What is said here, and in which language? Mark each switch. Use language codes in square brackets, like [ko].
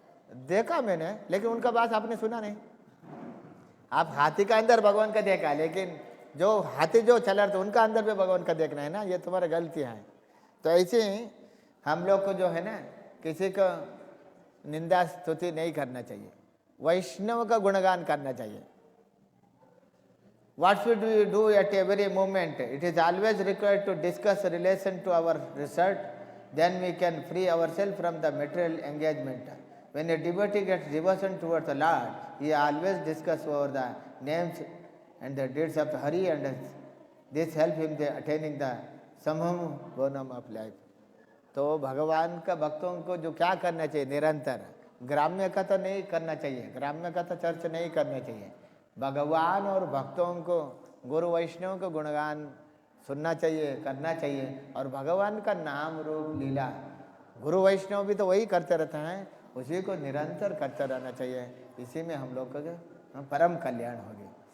[hi] देखा मैंने, लेकिन उनका बात आपने सुना नहीं। आप हाथी का अंदर भगवान का देखा, लेकिन जो हाथी जो चला रहा था उनका अंदर भी भगवान का देखना है ना, ये तुम्हारा गलती है। तो ऐसे ही हम लोग को जो है ना किसी को निंदा स्तुति नहीं करना चाहिए, वैष्णव का गुणगान करना चाहिए। [en] What should we do at every moment? It is always required to discuss relation to our research, then we can free ourselves from the material engagement. When a devotee gets devotion towards the Lord, he always discusses over the names and the deeds of the Hari, and this helps him the attaining the samham bonum of life. [hi] तो भगवान का भक्तों को जो क्या करना चाहिए निरंतर, ग्राम्य का तो नहीं करना चाहिए, ग्राम्य का तो चर्चा नहीं करना चाहिए, भगवान और भक्तों को गुरु वैष्णव को गुणगान सुनना चाहिए, करना चाहिए। और भगवान का नाम रूप लीला गुरु वैष्णव भी तो वही करते रहते हैं, उसी को निरंतर करते रहना चाहिए, इसी में हम लोग का परम कल्याण होगी।